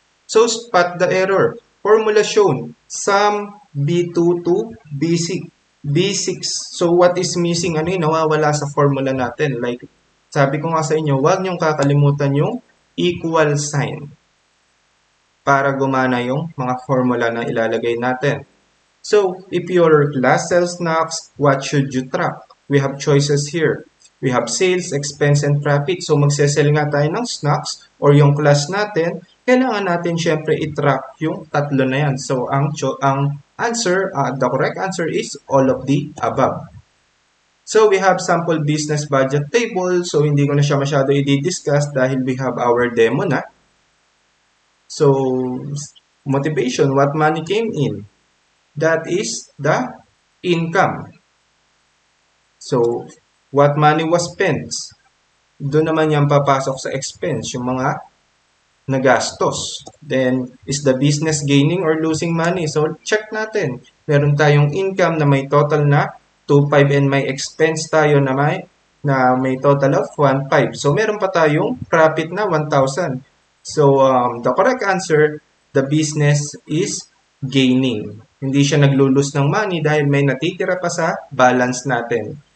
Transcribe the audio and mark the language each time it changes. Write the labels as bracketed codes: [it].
[en] So, spot the error. Formula shown, sum B2 to B6. So, what is missing? [tl] Ano yung nawawala sa formula natin? Like, sabi ko nga sa inyo, huwag niyong kakalimutan yung equal sign para gumana yung mga formula na ilalagay natin. [en] So, if your class sells snacks, what should you track? We have choices here. We have sales, expense, and profit. [tl] So, magsesell nga tayo ng snacks or yung class natin, kailangan natin syempre i-track yung tatlo na yan. [en] So, ang answer, the correct answer is all of the above. So, we have sample business budget table. So, [tl] hindi ko na siya masyado i-discuss dahil [en] we have our demo na. So, motivation, what money came in? That is the income. So, what money was spent? [tl] Doon naman yan papasok sa expense, yung mga nagastos. [en] Then, is the business gaining or losing money? [tl] So, check natin. Meron tayong income na may total na 2.5 and may expense tayo na may total of 1.5. So, meron pa tayong profit na 1,000. [en] So, the correct answer, the business is gaining. [tl] Hindi siya naglulus ng money dahil may natitira pa sa balance natin.